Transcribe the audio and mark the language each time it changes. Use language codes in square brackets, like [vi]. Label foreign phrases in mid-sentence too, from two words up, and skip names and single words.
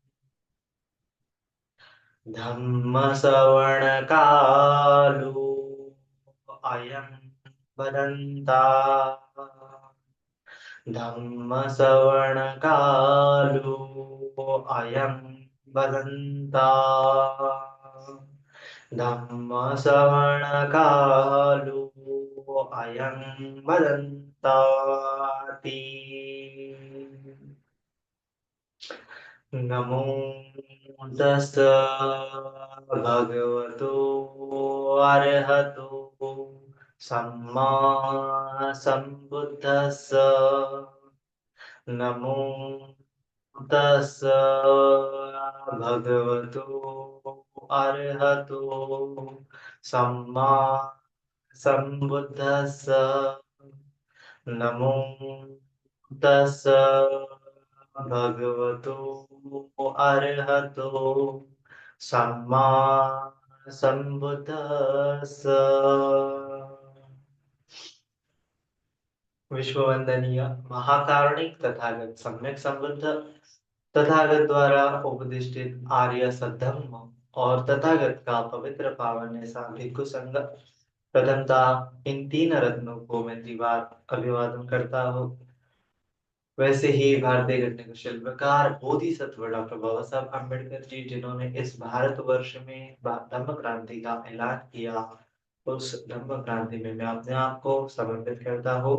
[pi] धम्मश्रवणकालो अयं वदन्ता धम्मश्रवणकालो अयं वदन्ता धम्मश्रवणकालो अयं वदन्ताति नमो तस् भगवतो अरहतो सम्मा सम्बुद्धस्स नमो तस् भगवतो अरहतो सम्मा सम्बुद्धस्स नमो तस् भगवतो अरहतो सम्मा सम्बुद्धस्स। [hi] विश्ववंदनीय महाकारुणिक तथागत सम्यक संबुद्ध तथागत द्वारा उपदिष्टित आर्य सद्धम्म और तथागत का पवित्र पावन ऐसा भिक्खु संघ। प्रथमतः इन तीन रत्नों को मैं द्विवार अभिवादन करता हूँ। वैसे ही भारतीय घटना के शिल्पकार बोधिसत्व डॉक्टर बाबा साहब अम्बेडकर जी, जिन्होंने इस भारतवर्ष में धम्म क्रांति का ऐलान किया, उस धम्म क्रांति में मैं अपने आप को समर्पित करता हूँ।